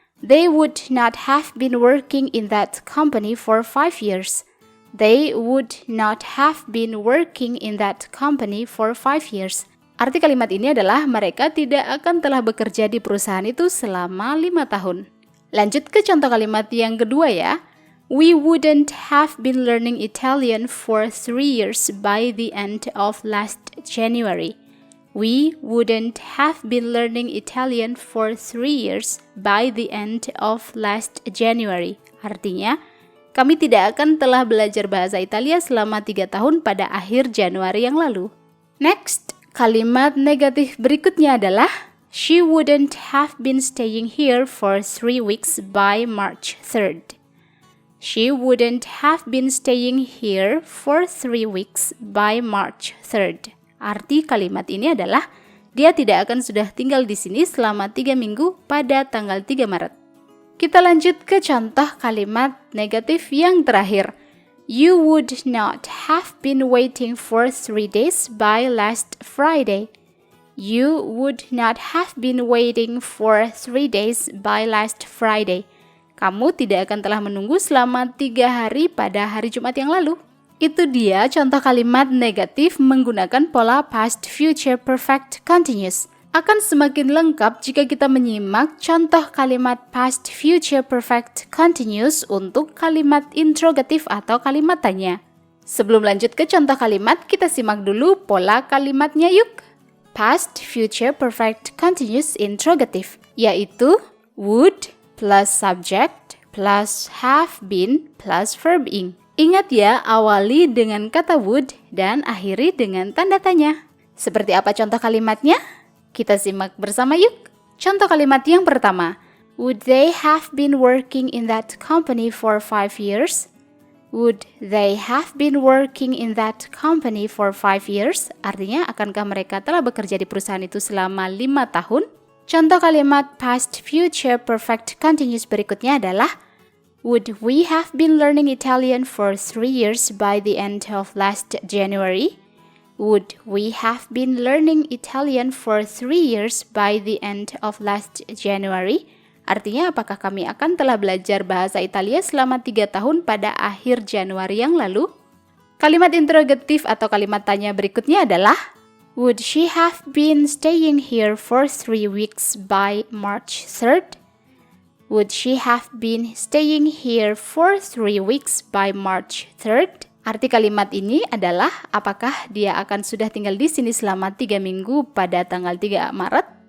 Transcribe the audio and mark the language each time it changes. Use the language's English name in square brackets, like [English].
[English] They would not have been working in that company for 5 years. They would not have been working in that company for 5 years. [Indonesian] Arti kalimat ini adalah mereka tidak akan telah bekerja di perusahaan itu selama 5 tahun. Lanjut ke contoh kalimat yang kedua ya. [English] We wouldn't have been learning Italian for 3 years by the end of last January. We wouldn't have been learning Italian for 3 years by the end of last January. [Indonesian] Artinya, kami tidak akan telah belajar bahasa Italia selama 3 tahun pada akhir Januari yang lalu. [English] Next, [Indonesian] kalimat negatif berikutnya adalah [English] She wouldn't have been staying here for 3 weeks by March 3rd. She wouldn't have been staying here for 3 weeks by March 3rd. [Indonesian] Arti kalimat ini adalah dia tidak akan sudah tinggal di sini selama 3 minggu pada tanggal 3 Maret. Kita lanjut ke contoh kalimat negatif yang terakhir. [English] You would not have been waiting for 3 days by last Friday. You would not have been waiting for 3 days by last Friday. [Indonesian] Kamu tidak akan telah menunggu selama 3 hari pada hari Jumat yang lalu. Itu dia contoh kalimat negatif menggunakan pola past future perfect continuous. Akan semakin lengkap jika kita menyimak contoh kalimat past future perfect continuous untuk kalimat interrogatif atau kalimat tanya. Sebelum lanjut ke contoh kalimat, kita simak dulu pola kalimatnya yuk. Past future perfect continuous interrogative, yaitu would plus subject plus have been plus verb ing. Ingat ya, awali dengan kata would dan akhiri dengan tanda tanya. Seperti apa contoh kalimatnya? Kita simak bersama yuk. Contoh kalimat yang pertama. [English] Would they have been working in that company for 5 years? Would they have been working in that company for 5 years? [Indonesian] Artinya, akankah mereka telah bekerja di perusahaan itu selama 5 tahun? Contoh kalimat past future perfect continuous berikutnya adalah [English] would we have been learning Italian for 3 years by the end of last January? Would we have been learning Italian for 3 years by the end of last January? [Indonesian] Artinya, apakah kami akan telah belajar bahasa Italia selama 3 tahun pada akhir Januari yang lalu? Kalimat interrogatif atau kalimat tanya berikutnya adalah [English] would she have been staying here for 3 weeks by March 3rd? Would she have been staying here for 3 weeks by March 3rd? [Indonesian] Arti kalimat ini adalah apakah dia akan sudah tinggal di sini selama 3 minggu pada tanggal 3 Maret?